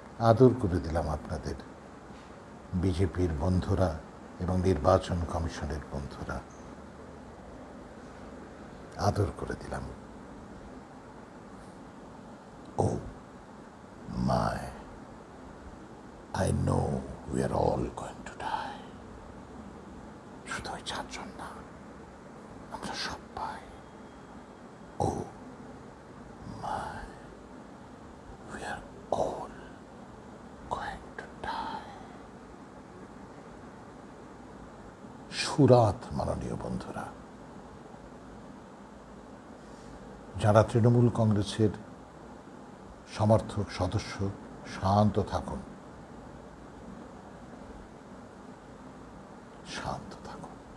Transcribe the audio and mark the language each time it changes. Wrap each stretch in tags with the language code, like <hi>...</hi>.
<bn>আদর করে দিলাম আপনাদের, বিজেপির বন্ধুরা এবং নির্বাচন কমিশনের বন্ধুরা, আদর করে দিলাম।</bn> <en>Oh my, I know we are all going to die.</en> <bn>শুধু ওই 4 জন না, আমরা সবাই।</bn> <en>Oh my, we are all going to die.</en> <bn>সুরাত মাননীয় বন্ধুরা, যারা তৃণমূল কংগ্রেসের সমর্থক সদস্য, শান্ত থাকুন, শান্ত থাকুন।</bn>